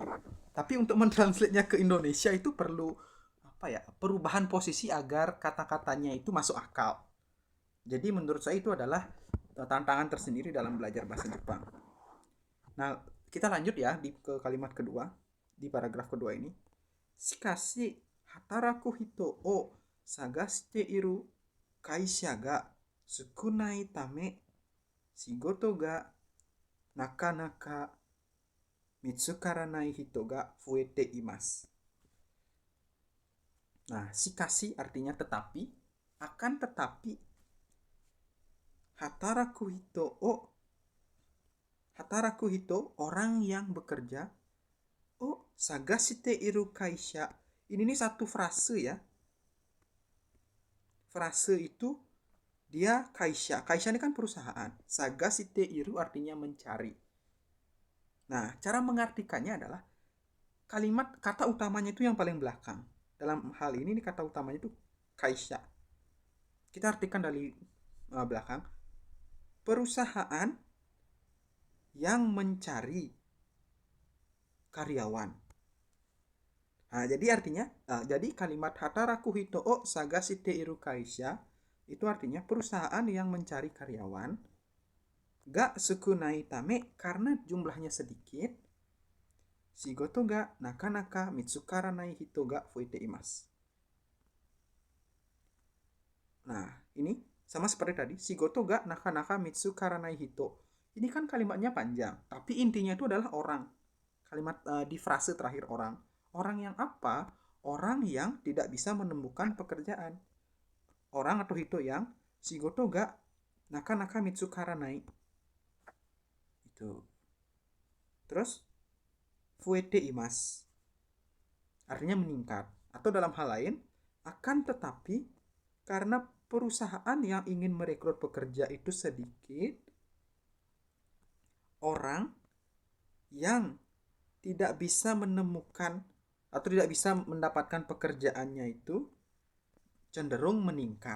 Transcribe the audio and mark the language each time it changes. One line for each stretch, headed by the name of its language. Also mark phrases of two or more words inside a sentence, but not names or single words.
Indonesian: Tapi untuk mentranslate-nya ke Indonesia itu perlu perubahan posisi agar kata-katanya itu masuk akal. Jadi menurut saya itu adalah tantangan tersendiri dalam belajar bahasa Jepang. Nah, kita lanjut ya ke kalimat kedua, di paragraf kedua ini.
Japanese: しかし働く人を探している会社が少ないため仕事がなかなか見つからない人が増えています.
Indonesian: Nah, shikashi artinya tetapi, akan tetapi.
Japanese: 働く人
Indonesian: orang yang bekerja.
Japanese: 探している会社.
Indonesian: Ini satu frase ya. Frase itu dia kaisha. Kaisha ini kan perusahaan.
Japanese: 探している
Indonesian: artinya mencari. Nah, cara mengartikannya adalah kata utamanya itu yang paling belakang. Dalam hal ini kata utamanya itu kaisha. Kita artikan dari belakang. Perusahaan yang mencari karyawan. Nah, jadi artinya, jadi kalimat
Japanese: 働く人を探している会社
Indonesian: itu artinya perusahaan yang mencari karyawan.
Japanese: が少ないため
Indonesian: karena jumlahnya sedikit.
Japanese: 仕事がなかなか見つからない人が増えています.
Indonesian: Nah, ini sama seperti tadi,
Japanese: 仕事がなかなか見つからない人.
Indonesian: Ini kan kalimatnya panjang, tapi intinya itu adalah orang. Kalimat di frase terakhir orang. Orang yang apa? Orang yang tidak bisa menemukan pekerjaan. Orang atau hito yang
Japanese: 仕事がなかなか見つからない.
Indonesian: Itu. Terus
Japanese: 増えています.
Indonesian: Artinya meningkat. Atau dalam hal lain, akan tetapi karena perusahaan yang ingin merekrut pekerja itu sedikit, orang yang tidak bisa menemukan atau tidak bisa mendapatkan pekerjaannya itu cenderung meningkat.